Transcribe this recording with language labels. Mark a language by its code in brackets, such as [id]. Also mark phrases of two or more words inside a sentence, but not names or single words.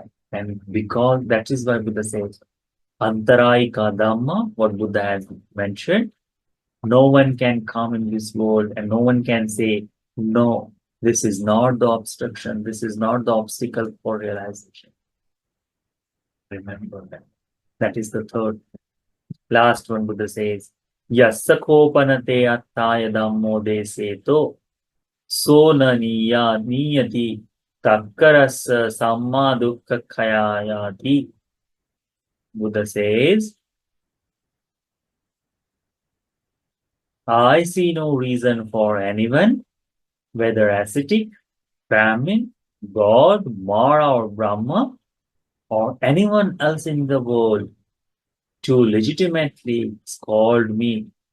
[en] And because that is why Buddha says, [pi] Antarayika Dhamma, [en] what Buddha has mentioned, no one can come in this world and no one can say, no, this is not the obstruction, this is not the obstacle for realization. Remember that. That is the third. Last one, Buddha says, [pi] Yasakopanate attaya dhammo deseto so na niyati takkarasa samma dukkha khayayati. [en] Buddha says, I see no reason for anyone, whether ascetic, Brahmin, God, Mara or Brahma, or anyone else in the world, to legitimately scold me,